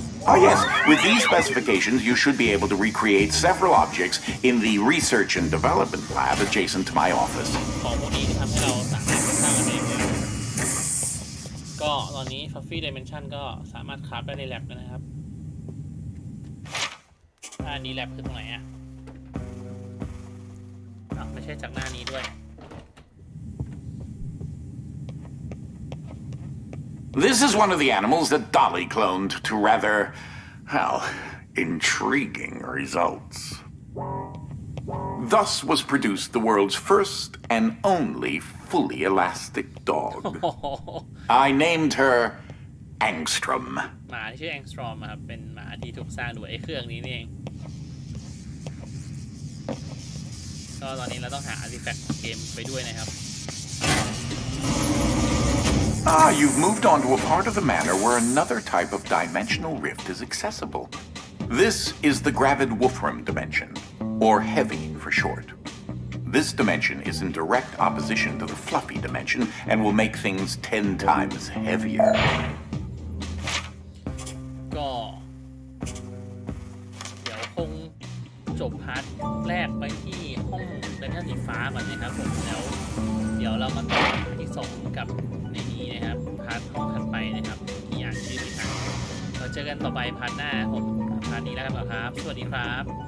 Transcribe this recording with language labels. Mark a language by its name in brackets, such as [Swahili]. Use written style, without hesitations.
[English] Oh yes, with these specifications you should be able to recreate several objects in the research and development lab adjacent to my office. [Thai] ของพวกนี้ที่ทำให้เราสามารถสร้างกันเองเลยก็ตอนนี้ Fluffy Dimension ก็สามารถคราฟได้ใน lab นะครับอันนี้ lab คือตรงไหนอ่ะไม่ใช่จากหน้านี้ด้วย [English] This is one of the animals that Dolly cloned to rather, well, intriguing results. Thus was produced the world's first and only fully elastic dog. I named her Angstrom. [Thai] หมาที่ชื่อ Angstrom ครับเป็นหมาที่ถูกสร้างโดยไอ้เครื่องนี้นี่เองก็ตอนนี้เราต้องหาอาร์ติแฟกต์เกมไปด้วยนะครับ [English] Ah, you've moved on to a part of the manor where another type of dimensional rift is accessible. This is the Gravid Wolfram dimension, or Heavy for short. This dimension is in direct opposition to the Fluffy dimension and will make things 10 times heavier. [Thai] ก็เดี๋ยวคงจบพาร์ทแรกไปที่ห้องไดเมนชั่นสีฟ้าก่อนนะครับผมแล้วเดี๋ยวเรามาต่อพาร์ทที่2กับในนี้นะครับพาร์ทห้องถัดไปนะครับที่อ่านชื่อไม่ทันเราเจอกันต่อไปพาร์ทหน้าผมพาร์ทนี้แล้วกันครับสวัสดีครับ